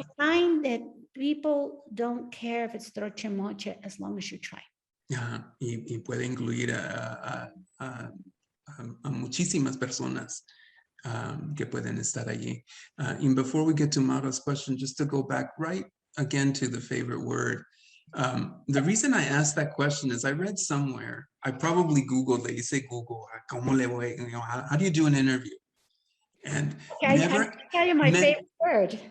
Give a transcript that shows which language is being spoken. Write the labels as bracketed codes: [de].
[en] I find that people don't care if it's [es] troche moche [en] as long as you try. [es] Ajá, y puede incluir a muchísimas personas que pueden estar allí. [en] And before we get to Mara's question, just to go back right again to the favorite word. The reason I asked that question is I read somewhere, I probably Googled it, you say Google, [es] ¿cómo le voy? [en] You know, how do you do an interview? And Okay, I can tell you my favorite word.